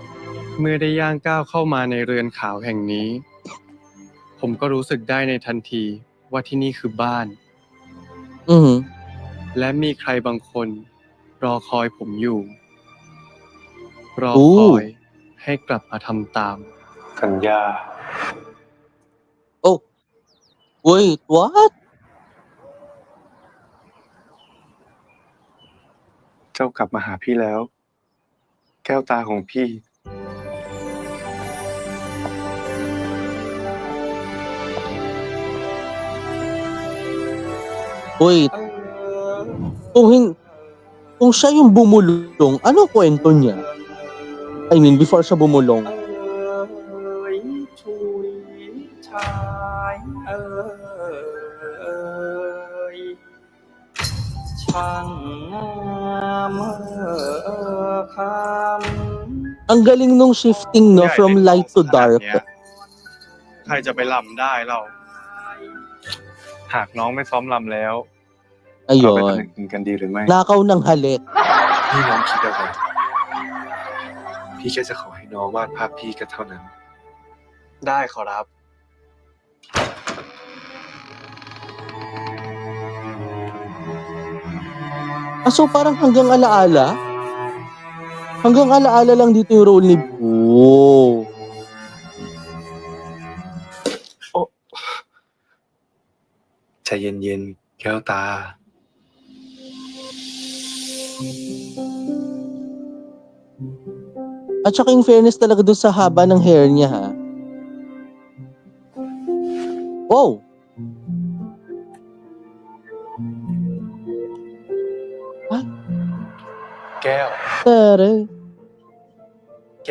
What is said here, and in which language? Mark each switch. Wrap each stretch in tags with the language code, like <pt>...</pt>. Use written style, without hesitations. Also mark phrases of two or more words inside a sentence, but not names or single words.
<th>เมื่อได้ย่างก้าวเข้ามาในเรือนขาวแห่งนี้ ผมก็รู้สึกได้ในทันทีว่าที่นี่คือบ้าน Mhm. และมีใครบางคนรอคอยผมอยู่ รอคอยให้กลับมาทำตาม สัญญา</th> <en>Oh. Wait, what?</en> <th>เจ้ากลับมาหาพี่แล้ว แก้วตาของพี่</th> <en>Wait.</en> <tl>Kung siya yung bumulong, ano kwento niya?</tl> <en>I mean, before</en> <tl>siya bumulong.</tl> <th>ชุยชายช่างงามคำ</th> <tl>Ang galing nung shifting, no?</tl> <en>From light to dark.</en> <th>ใครจะไปลำได้เรา หากน้องไม่ซ้อมลำแล้ว เราไป</th> <tl>Ayun.</tl> <th>ตำแหน่งกินกันดีหรือไม่</th> <tl>Nakaw ng halik.</tl> <th>พี่น้องคิดอะไร พี่แค่จะขอให้น้องวาดภาพพี่ก็เท่านั้น ได้ขอรับ</th> <tl>So parang hanggang alaala? Hanggang alaala lang dito yung role ni Oh.</tl> <th>ใจเย็นๆ แก้วตา</th> <tl>At saka in fairness talaga doon sa haba ng hair niya ha. Oh! Ay,</tl> <th>แก้ว</th> <tl>taray.</tl>